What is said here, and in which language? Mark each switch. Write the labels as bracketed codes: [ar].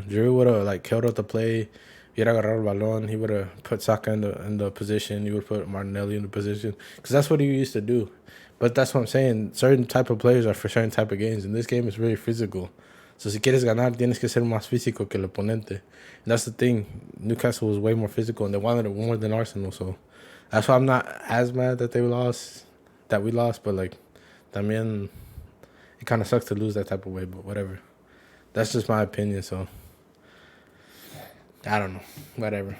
[en] Drew would have like killed out the play. Hubiera agarrado el balón. He would have put Saka in the position. He would put Martinelli in the position because that's what he used to do. But that's what I'm saying. Certain type of players are for certain type of games, and this game is really physical. [es] So si quieres ganar, tienes que ser más físico que el oponente. [en] And that's the thing. Newcastle was way more physical, and they wanted it more than Arsenal. So that's why I'm not as mad that we lost. But like, también, it kind of sucks to lose that type of way. But whatever. That's just my opinion. So I don't know. Whatever.